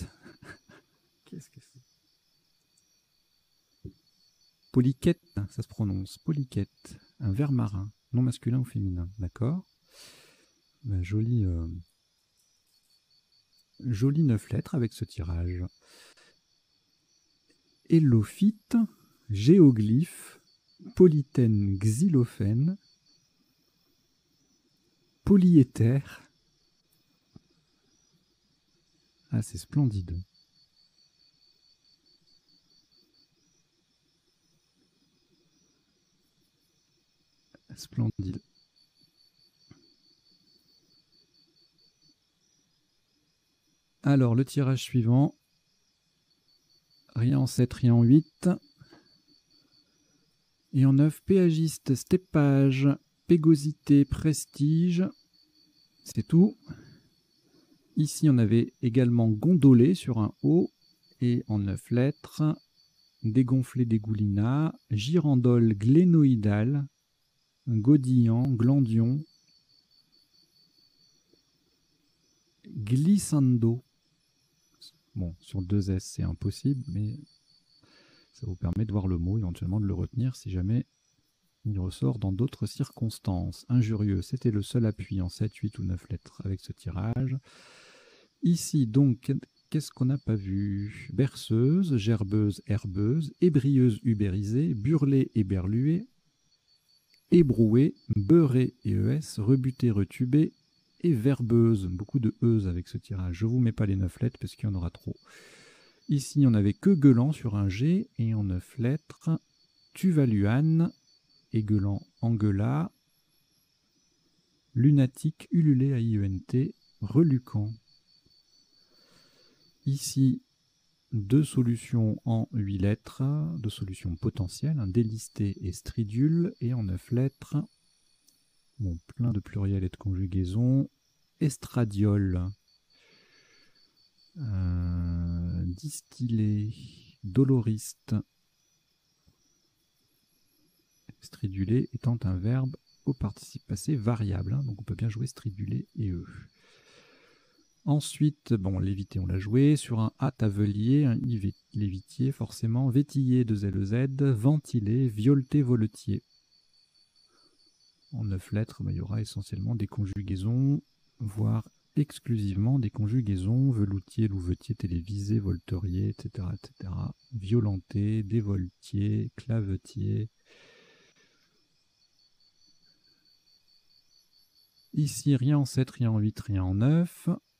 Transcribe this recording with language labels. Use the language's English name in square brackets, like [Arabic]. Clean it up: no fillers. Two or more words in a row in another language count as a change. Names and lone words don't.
[French] Qu'est-ce que c'est? Polyquette, ça se prononce. Polyquette, un ver marin, non masculin ou féminin. D'accord. Ben, joli 9 lettres avec ce tirage. Hélophyte, géoglyphe, polythène, xylophène, polyéther. Ah, c'est splendide. Splendide. Alors, le tirage suivant. Rien en 7, rien en 8. Et en 9, péagiste, steppage, Pégosité, prestige, c'est tout. Ici, on avait également gondolé sur un O et en 9 lettres. Dégonflé, dégoulina, girandole, glénoïdale, godillant, glandion, glissando. Bon, sur 2 S, c'est impossible, mais ça vous permet de voir le mot, éventuellement de le retenir si jamais il ressort dans d'autres circonstances. Injurieux, c'était le seul appui en 7, 8 ou 9 lettres avec ce tirage. Ici, donc, qu'est-ce qu'on n'a pas vu? Berceuse, gerbeuse, herbeuse, ébrieuse, ubérisée, burlée, éberluée, ébrouée, beurrée et ES, rebutée, retubée et verbeuse. Beaucoup de ES avec ce tirage. Je ne vous mets pas les 9 lettres parce qu'il y en aura trop. Ici, on n'avait que gueulant sur un G et en 9 lettres, tuvaluane, égueulant, engueula, lunatique, ululé, AIENT, reluquant. Ici, 2 solutions en 8 lettres, 2 solutions potentielles, délisté et stridule, et en 9 lettres, bon, plein de pluriels et de conjugaisons, estradiol, distillé, doloriste, stridulé étant un verbe au participe passé variable, hein, donc on peut bien jouer stridulé et eux. Ensuite, bon, l'évité, on l'a joué. Sur un A, tavelier, un I, l'évitier, forcément. Vétillé, 2 LZ, ventilé, violeté, voletier. En 9 lettres, il y aura essentiellement des conjugaisons, voire exclusivement des conjugaisons. Veloutier, louvetier, télévisé, volterier, etc., etc. Violenté, dévoltier, clavetier. Ici, rien en 7, rien en 8, rien en 9.